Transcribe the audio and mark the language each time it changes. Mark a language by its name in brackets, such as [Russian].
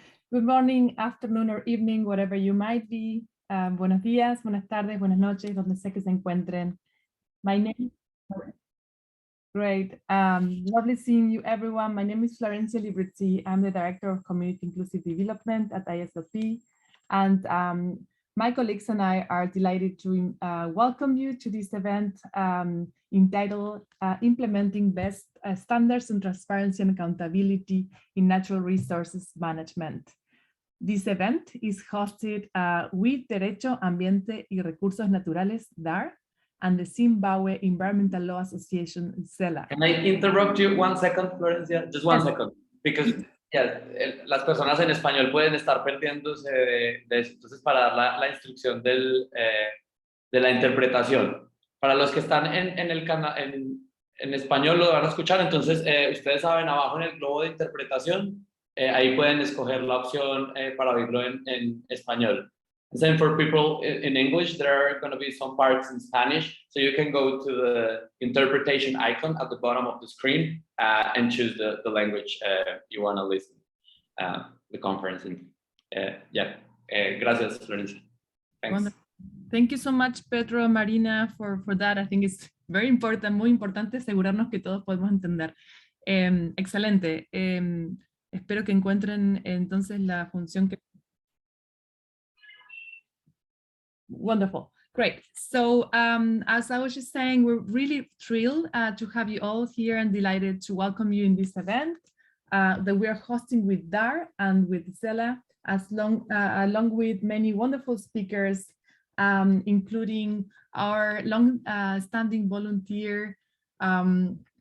[English] Good morning, afternoon, or evening, whatever you might be. [Spanish] Buenos días, buenas tardes, buenas noches, donde sea que se encuentren. [English] My name. Great. Lovely seeing you, everyone. My name is Florencia Librizzi. I'm the Director of Community Inclusive Development at ISLP. And my colleagues and I are delighted to welcome you to this event entitled Implementing Best Standards in Transparency and Accountability in Natural Resources Management. This event is hosted with Derecho, Ambiente y Recursos Naturales, DAR, and the Zimbabwe Environmental Law Association, ZELA. Can I interrupt you 1 second, Florencia? Just one second, because [Spanish] las personas en español pueden estar perdiéndose de eso. Entonces, para dar la instrucción de la interpretación. Para los que están en el canal en español lo van a escuchar, entonces ustedes saben abajo en el globo de interpretación, ahí pueden escoger la opción para oírlo en español. [English] And same for people in English, there are going to be some parts in Spanish, so you can go to the interpretation icon at the bottom of the screen and choose the language you want to listen the conference in. [Spanish] Gracias, Florencia. [English] Thanks. Wonderful. Thank you so much, Pedro, Marina, for that. I think it's very important, [Spanish] muy importante asegurarnos que todos podemos entender. Excelente. Espero que encuentren entonces la función que... [English] Wonderful, great. So as I was just saying, we're really thrilled to have you all here and delighted to welcome you in this event that we are hosting with DAR and with ZELA, along with many wonderful speakers, including our long-standing volunteer and